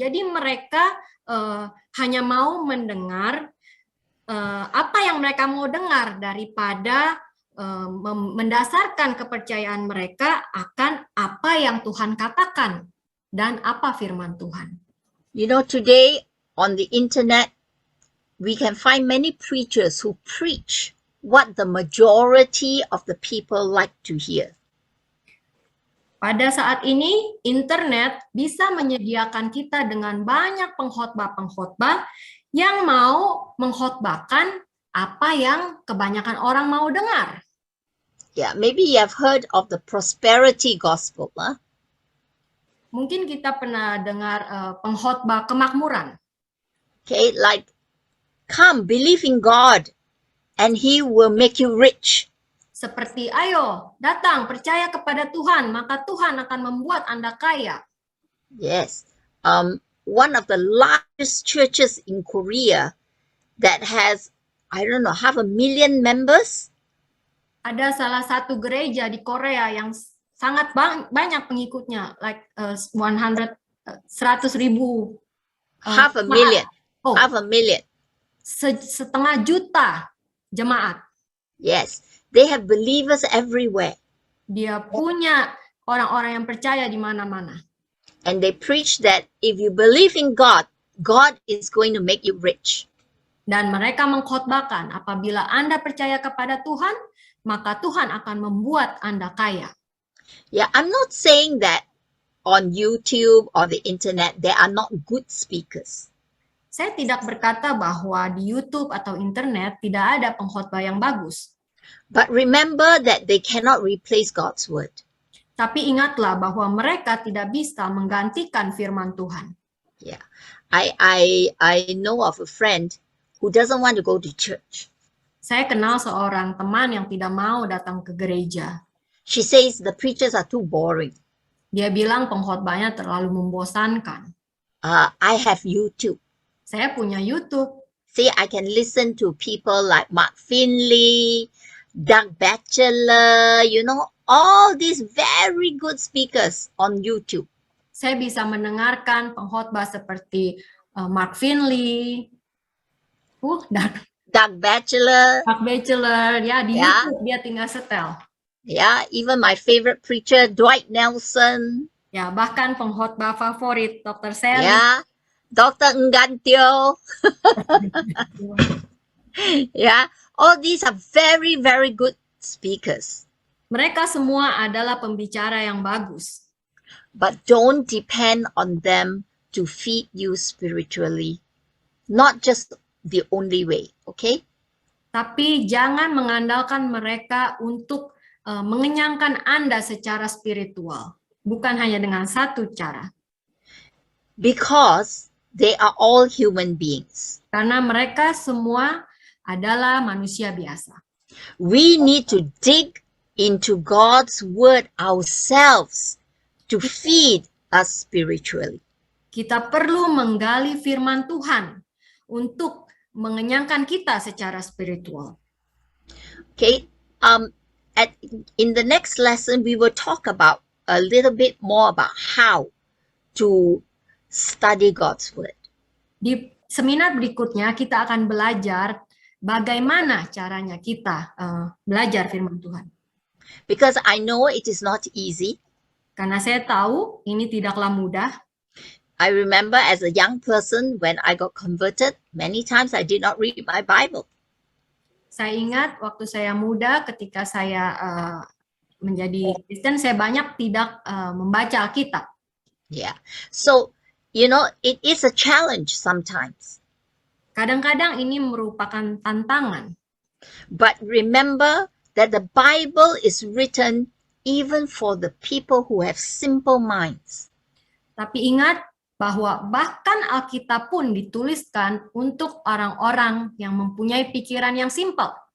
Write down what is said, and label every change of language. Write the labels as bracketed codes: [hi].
[id] Jadi mereka hanya mau mendengar apa yang mereka mau dengar daripada mendasarkan kepercayaan mereka akan apa yang Tuhan katakan dan apa firman Tuhan. [en] You know, today on the internet, we can find many preachers who preach what the majority of the people like to hear. [id] Pada saat ini, internet bisa menyediakan kita dengan banyak pengkhotbah-pengkhotbah yang mau mengkhotbahkan apa yang kebanyakan orang mau dengar. [en] Yeah, maybe you have heard of the prosperity gospel. Huh? [id] Mungkin kita pernah dengar pengkhotbah kemakmuran. [en] Okay, like, come, believe in God, and He will make you rich. [id] Seperti, ayo, datang, percaya kepada Tuhan, maka Tuhan akan membuat Anda kaya. [en] Yes. One of the largest churches in Korea that has, I don't know, 500,000 members. [id] Ada salah satu gereja di Korea yang sangat banyak pengikutnya, [en] like 100,000. 500,000. Oh, 500,000. [id] setengah juta jemaat. [en] Yes. They have believers everywhere. [id] Dia punya orang-orang yang percaya di mana-mana. [en] And they preach that if you believe in God, God is going to make you rich. [id] Dan mereka mengkhotbahkan, apabila Anda percaya kepada Tuhan, maka Tuhan akan membuat Anda kaya. [en] Yeah, I'm not saying that on YouTube or the internet, there are not good speakers. [id] Saya tidak berkata bahwa di YouTube atau internet tidak ada pengkhotbah yang bagus. [en] But remember that they cannot replace God's word. [id] Tapi ingatlah bahwa mereka tidak bisa menggantikan firman Tuhan. [en] Yeah, I know of a friend who doesn't want to go to church. [id] Saya kenal seorang teman yang tidak mau datang ke gereja. [en] She says the preachers are too boring. [id] Dia bilang pengkhotbahnya terlalu membosankan. [en] I have YouTube. [id] Saya punya YouTube. [en] See, I can listen to people like Mark Finley, Doug Batchelor, you know, all these very good speakers on YouTube. [id] Saya bisa mendengarkan pengkhotbah seperti Mark Finley, Doug Batchelor. Mark Batchelor, ya di [en] Yeah. [id] YouTube dia tinggal setel. [en] Yeah, even my favorite preacher, Dwight Nelson. [id] Ya, bahkan pengkhotbah favorit Dr. Sally. [en] Yeah, Dr. Ngantio. Yeah, all these are very, very good speakers. [id] Mereka semua adalah pembicara yang bagus. [en] But don't depend on them to feed you spiritually. Not just the only way, okay? [id] Tapi jangan mengandalkan mereka untuk mengenyangkan Anda secara spiritual. Bukan hanya dengan satu cara. [en] Because they are all human beings. [id] Karena mereka semua adalah manusia biasa. [en] We need to dig into God's word ourselves to feed us spiritually. [id] Kita perlu menggali firman Tuhan untuk mengenyangkan kita secara spiritual. [en] Okay, in the next lesson, we will talk about a little bit more about how to study God's word. [id] Di seminar berikutnya kita akan belajar bagaimana caranya kita belajar firman Tuhan. [en] Because I know it is not easy. [id] Karena saya tahu ini tidaklah mudah. [en] I remember as a young person when I got converted, many times I did not read my Bible. [id] Saya ingat waktu saya muda ketika saya menjadi Kristen, saya banyak tidak membaca Alkitab. [en] Yeah. So, you know, it is a challenge sometimes. [id] Kadang-kadang ini merupakan tantangan. [en] But remember that the Bible is written even for the people who have simple minds. [id] Tapi ingat bahwa bahkan Alkitab pun dituliskan untuk orang-orang yang mempunyai pikiran yang simpel.